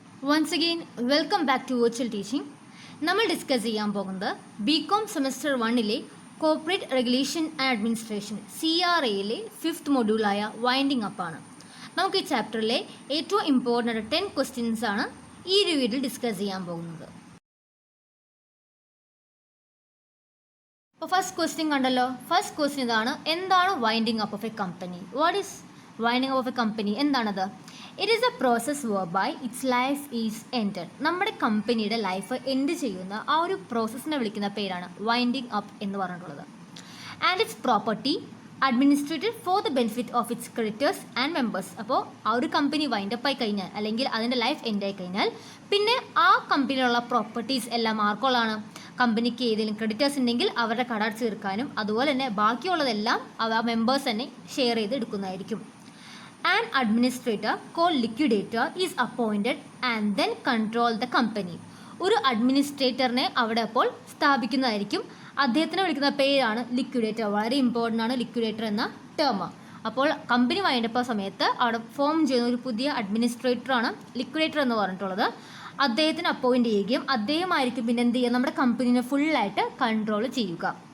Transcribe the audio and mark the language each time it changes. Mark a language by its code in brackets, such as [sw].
[en] Once again, welcome back to Virtual Teaching. [ml] നമ്മൾ discuss ചെയ്യാൻ പോകുന്നത് BCom semester 1-ലെ corporate regulation and administration CRAയിലെ 5th മൊഡ്യൂളായ winding up ആണ്. നമുക്ക് ഈ ചാപ്റ്ററിലെ ഏറ്റവും ഇമ്പോർട്ടൻ്റ് 10 ക്വസ്റ്റ്യൻസ് ആണ് ഈ ഒരു വീഡിയോയിൽ ഡിസ്കസ് ചെയ്യാൻ പോകുന്നത്. അപ്പോൾ ഫസ്റ്റ് ക്വസ്റ്റ്യൻ കണ്ടല്ലോ. ഫസ്റ്റ് ക്വസ്റ്റ്യൻ ഇതാണ്: എന്താണ് [en] Winding up of a company? What is winding up of a company? [ml] എന്താണത്? [en] It is a process whereby its life is ended. [ml] നമ്മുടെ കമ്പനിയുടെ ലൈഫ് എൻഡ് ചെയ്യുന്ന ആ ഒരു പ്രോസസ്സിനെ വിളിക്കുന്ന പേരാണ് വൈൻഡിങ് അപ്പ് എന്ന് പറഞ്ഞിട്ടുള്ളത്. [en] And its property administered for the benefit of its creditors and members. [ml] അപ്പോൾ ആ ഒരു കമ്പനി വൈൻഡപ്പ് ആയി കഴിഞ്ഞാൽ, അല്ലെങ്കിൽ അതിൻ്റെ ലൈഫ് എൻഡ് ആയി കഴിഞ്ഞാൽ, പിന്നെ ആ കമ്പനിയിലുള്ള പ്രോപ്പർട്ടീസ് എല്ലാം ആർക്കുള്ളതാണ്? കമ്പനിക്ക് ഏതെങ്കിലും ക്രെഡിറ്റേഴ്സ് ഉണ്ടെങ്കിൽ അവരുടെ കട അടച്ച് തീർക്കാനും, അതുപോലെ തന്നെ ബാക്കിയുള്ളതെല്ലാം ആ മെമ്പേഴ്സ് തന്നെ ഷെയർ ചെയ്ത് എടുക്കുന്നതായിരിക്കും. [en] An administrator called liquidator is appointed and then control the company. [ml] ഒരു അഡ്മിനിസ്ട്രേറ്ററിനെ അവിടെ അപ്പോൾ സ്ഥാപിക്കുന്നതായിരിക്കും. അദ്ദേഹത്തിനെ വിളിക്കുന്ന പേരാണ് ലിക്വിഡേറ്റർ. വളരെ ഇമ്പോർട്ടൻ്റ് ആണ് ലിക്വിഡേറ്റർ എന്ന ടേം. അപ്പോൾ കമ്പനി വൈൻഡപ്പ് സമയത്ത് അവിടെ ഫോം ചെയ്യുന്ന ഒരു പുതിയ അഡ്മിനിസ്ട്രേറ്ററാണ് ലിക്വിഡേറ്റർ എന്ന് പറഞ്ഞിട്ടുള്ളത്. അദ്ദേഹത്തിന് അപ്പോയിൻറ്റ് ചെയ്യുകയും അദ്ദേഹമായിരിക്കും പിന്നെ എന്ത് ചെയ്യുക? നമ്മുടെ കമ്പനീനെ ഫുള്ളായിട്ട് കൺട്രോൾ ചെയ്യുക.